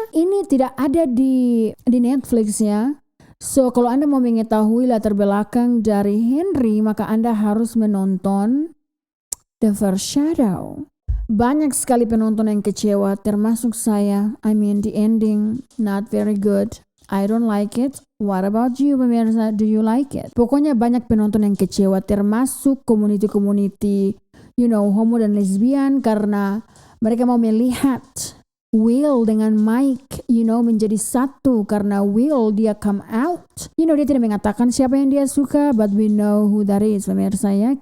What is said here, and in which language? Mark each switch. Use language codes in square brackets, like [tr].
[id] Ini tidak ada di Netflix ya. So kalau Anda mau mengetahui latar belakang dari Henry, maka Anda harus menonton The First Shadow. Banyak sekali penonton yang kecewa, termasuk saya. [en] I mean the ending not very good. I don't like it. What about you, pemirsa? Do you like it? [id] Pokoknya banyak penonton yang kecewa, termasuk community homo dan lesbian, karena mereka mau melihat Will dengan Mike, menjadi satu, karena Will dia come out. Dia tidak mengatakan siapa yang dia suka, [en] but we know who that is, [id] pemirsa ya.